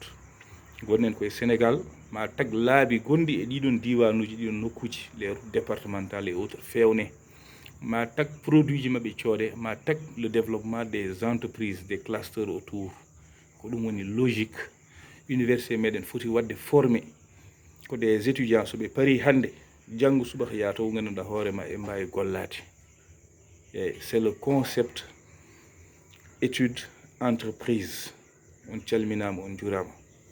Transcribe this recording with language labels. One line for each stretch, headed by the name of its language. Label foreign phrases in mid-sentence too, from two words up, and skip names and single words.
Fula: Gonnen koye Sénégal ma tag laabi gonɗi e ɗiɗon diwanuji ɗiɗon nokkuji
French: les routes départementales et
Fula: autres fewne ma tag produit ji maɓe coode ma tag
French: le développement des entreprises des clusters autour
Fula: ko ɗum woni logique université meɗen foti wadde formé ko
French: des étudiants
Fula: so ɓe pari hannde janngo subaka yato ganduɗa hoorema e mbawi gollade
French: et c'est le concept étude entreprise
Fula: on calminama on jurama